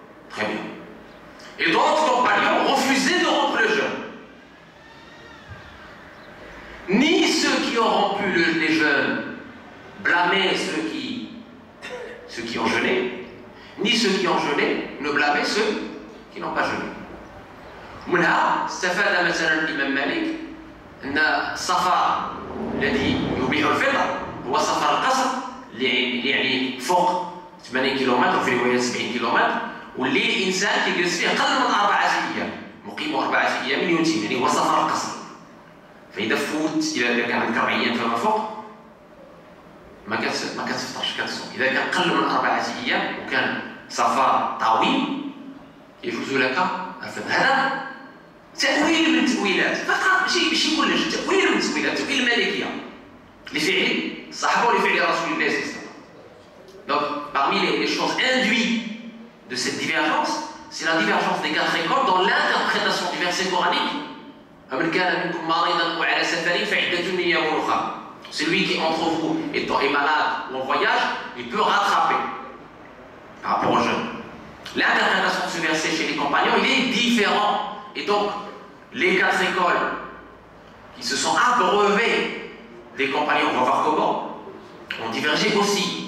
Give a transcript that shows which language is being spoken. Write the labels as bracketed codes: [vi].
[fr] Très bien. Et d'autres compagnons refusaient de rompre le jeûne. Ni ceux qui ont rompu les jeûnes blâmaient ceux qui ont jeûné, ni ceux qui ont jeûné ne blâmaient ceux qui n'ont pas jeûné. [ar] ومنها استفاد مثلا الإمام مالك أن السفر الذي يبيح الفطر هو سفر القصر اللي يعني فوق 80 كيلومتر وفي رواية 70 كيلومتر واللي الإنسان كيجلس فيه أقل من 4 أيام مقيم 4 أيام يتم يعني هو سفر القصر. فإذا فوت إذا كان عندك 4 أيام فما فوق ما كتفطرش كتصوم. اذا كان قل من 4 ايام وكان سفر طويل يجوز لك الفطر. هذا تأويل من التأويلات فقط، ماشي كلش، تأويل من التأويلات، تأويل المالكية لفعل الصحابة ولفعل رسول الله صلى الله عليه وسلم. [fr] Donc, parmi les choses induites de cette divergence, c'est la divergence des 4 écoles dans l'interprétation du verset coranique. [ar] فمن كان منكم مريضا أو على سفر فعدة من أيام أخرى. [fr] Celui qui entre vous est malade ou en voyage, il peut rattraper par rapport aux jeunes. L'interprétation de ce verset chez les compagnons, il est différent. Et donc, les 4 écoles qui se sont abreuvées des compagnons, on va voir comment, ont divergé aussi.